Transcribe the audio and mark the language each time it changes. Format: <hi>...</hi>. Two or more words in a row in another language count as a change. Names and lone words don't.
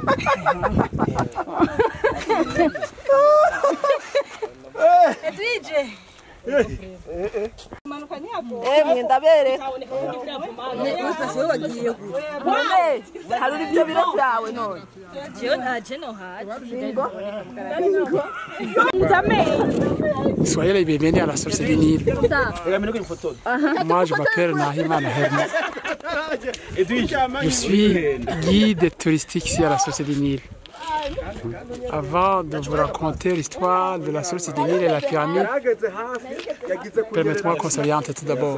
<rn>Edwige. Manuka ni hapo. Ndabere. Sio wagiye. Haruri byo biro byawe none. Jewe ntaje no haje.</rn> <fr>Soyez les bienvenus à la Source du Nil. Moi, je m'appelle Nahimana Herman. Je suis guide touristique ici à la Source du Nil. Avant de vous raconter l'histoire de la Source du Nil et la pyramide, permettez-moi qu'on s'oriente tout d'abord.</fr>